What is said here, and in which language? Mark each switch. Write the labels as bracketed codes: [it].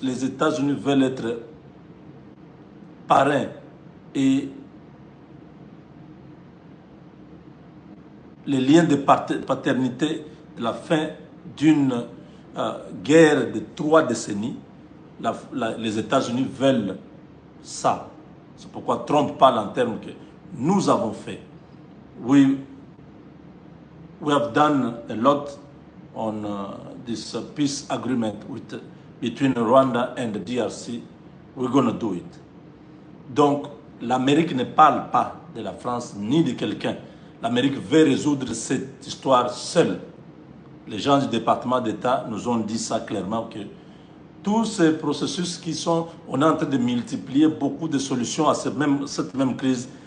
[fr] Les États-Unis veulent être parrains et les liens de paternité de la fin d'une guerre de 3 décennies. Les États-Unis veulent ça. C'est pourquoi Trump parle en termes que nous avons fait. [en] We have done a lot on this peace agreement between Rwanda and the DRC. We're going to do it. [fr] Donc, l'Amérique ne parle pas de la France ni de quelqu'un. L'Amérique veut résoudre cette histoire seule. Les gens du département d'État nous ont dit ça clairement, que tous ces processus qui sont, on est en train de multiplier beaucoup de solutions à cette même crise.